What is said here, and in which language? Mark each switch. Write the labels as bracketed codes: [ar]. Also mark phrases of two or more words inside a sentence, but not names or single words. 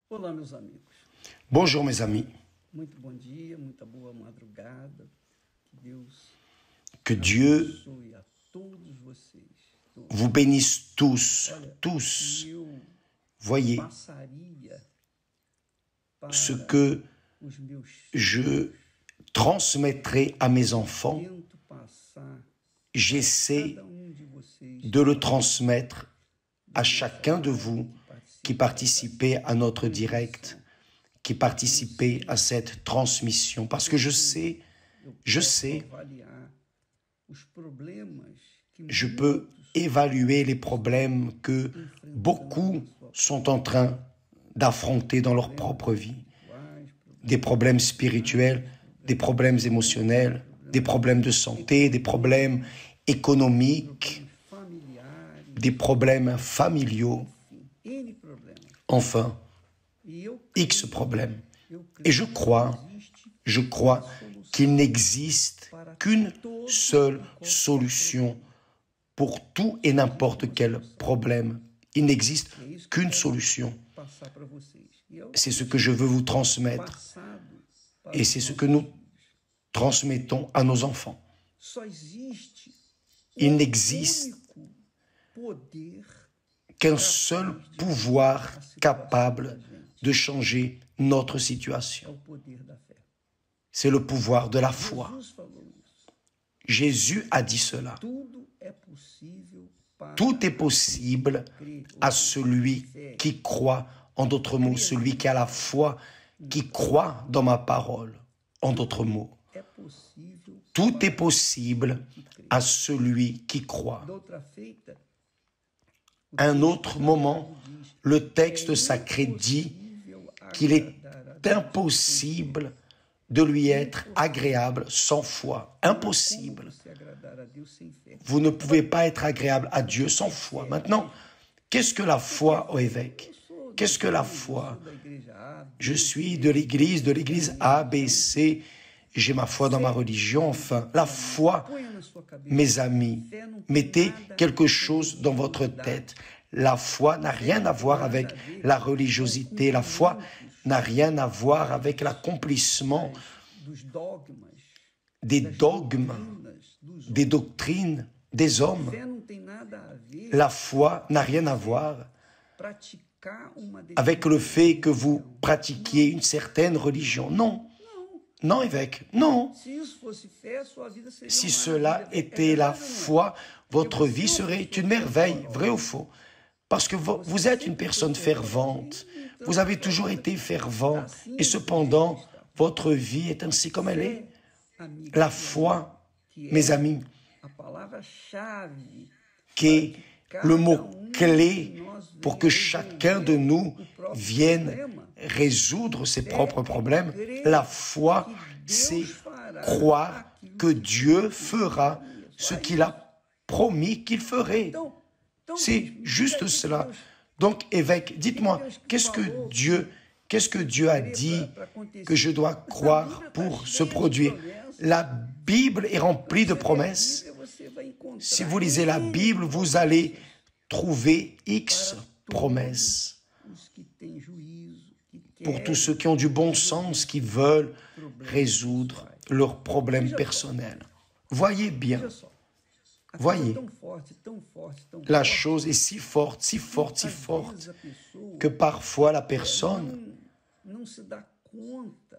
[pt] Olá, meus amigos. [fr] Bonjour mes amis, [pt] Muito bom dia, muita boa madrugada. Que Deus [fr] que Dieu [pt] abençoe a todos vocês. [fr] vous bénisse tous, [pt] Olha, [fr] tous. [pt] eu [fr] Voyez [pt] passaria para [fr] ce que [pt] os meus [fr] je transmettrai à mes enfants, [pt] tento passar [fr] j'essaie [pt] cada de vocês [fr] de le transmettre à chacun de vous qui participez à notre direct, qui participez à cette transmission. Parce que je sais, [pt] avaliar os problemas que [fr] je peux évaluer les problèmes que beaucoup sont en train d'affronter dans leur propre vie. Des problèmes spirituels, des problèmes émotionnels, des problèmes de santé, des problèmes économiques, [pt] familiares, [fr] des problèmes familiaux, [pt] N problemas. [fr] enfin, [pt] E eu [fr] X problèmes. [pt] creio [fr] Et je crois qu'il n'existe qu'une seule solution pour tout et n'importe quel problème. Il n'existe qu'une solution. [pt] passar para vocês. E eu [fr] C'est ce que je veux vous transmettre [pt] passado para [fr] et c'est ce que nous transmettons à nos enfants. [pt] só existe [fr] Il n'existe [pt] único poder [fr] qu'un seul pouvoir capable de changer notre [pt] é [fr] situation. [pt] o poder da fé. [fr] C'est le pouvoir de la foi. [pt] Jesus falou isso. [fr] Jésus a dit cela. [pt] Tudo é possível para [fr] Tout est possible à celui qui croit, en d'autres mots, celui qui a la foi, qui croit dans ma parole, en d'autres mots. [pt] é possível. [fr] Tout est possible à celui qui croit. [pt] Doutra feita, [fr] Un autre moment, le texte sacré dit qu'il est impossible de lui être agréable sans foi. Impossible. [pt] se agradar a Deus sem fé. [fr] Vous ne pouvez pas être agréable à Dieu sans foi. Maintenant, qu'est-ce que la foi au évêque? Qu'est-ce que la foi? [pt] Da igreja A, [fr] Je suis de l'église A, B, C, j'ai ma foi dans ma religion, enfin. La foi, [pt] ponha na sua cabeça. [fr] mes amis, mettez quelque chose dans votre tête. La foi n'a rien à voir avec la religiosité. La foi n'a rien à voir avec l'accomplissement [pt] Dos dogmas, [fr] des dogmes, [pt] dos [fr] des doctrines des hommes. [pt] fé não tem nada a ver [fr] La foi n'a rien à voir [pt] praticar uma [fr] avec le fait que vous pratiquiez une certaine religion. Non, non évêque, non. [pt] Se isso fosse fé, sua vida seria [fr] Si [pt] uma [fr] cela [pt] maravilha. [fr] était la [pt] verdade ou não é? [fr] foi, votre vie serait une merveille, vrai ou faux? Parce que vous êtes une personne fervente, vous avez toujours été fervent, et cependant, votre vie est ainsi comme elle est. [pt] Amigo, [fr] La foi, mes amis, [pt] a palavra-chave [fr] qui est le mot clé pour que chacun de nous vienne résoudre ses propres problèmes. La foi, c'est croire que Dieu fera ce qu'il a promis qu'il ferait. C'est juste cela. Donc, évêque, dites-moi, qu'est-ce que Dieu a dit que je dois croire pour se produire? La Bible est remplie de promesses. [pt] você vai encontrar [fr] Si vous lisez la Bible, vous allez trouver X promesses [pt] os que têm juízo, que [fr] pour [pt] querem [fr] tous ceux qui ont du bon sens, qui veulent résoudre leurs problèmes personnels. Voyez bien, [pt] Veja só. A [fr] Voyez. [pt] coisa é tão forte, tão forte, tão [fr] la [pt] forte. [fr] chose est si forte, si forte, si [pt] Às vezes [fr] forte, [pt] a pessoa [fr] que parfois la personne [pt] não se dá conta